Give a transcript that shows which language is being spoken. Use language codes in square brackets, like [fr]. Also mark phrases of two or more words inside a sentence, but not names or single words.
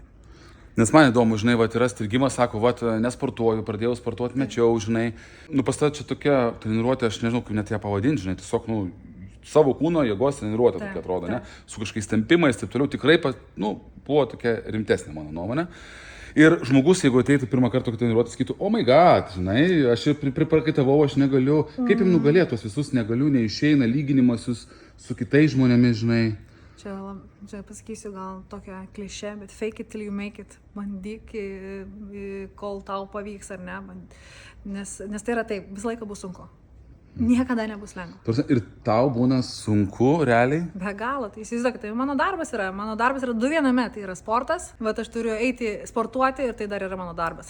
[lt] Nes man įdomu, žinai, yra strigimas, sako, nesportuoju, pradėjau sportuoti, mečiau, žinai. Pas tave čia tokia treniruotė, aš nežinau, kaip net ją pavadinti, žinai, tiesiog, savo kūno jėgos treniruotė tokia atrodo, ne? Su kažkokiais tempimais, taip toliau, tikrai, buvo tokia rimtesnė mano nuomonė. Ir žmogus, jeigu ateitų pirmą kartą tokia treniruotė, sakytų, [en] oh my god, [lt] žinai, aš priprakaitavau, aš negaliu, kaip jam nugalėti tuos visus negaliu, neišeina lyginimas su kitais žmonėmis, žinai. Čia pasakysiu gal tokią klišę, bet [en] fake it till you make it. [lt] Bandyk, kol tau pavyks ar ne. Nes tai yra taip, visą laiką bus sunku. Niekada nebus lengva. Ir tau būna sunku, realiai? Be galo, tai įsivaizduokit, tai mano darbas yra du viename, tai yra sportas, bet aš turiu eiti sportuoti ir tai dar yra mano darbas.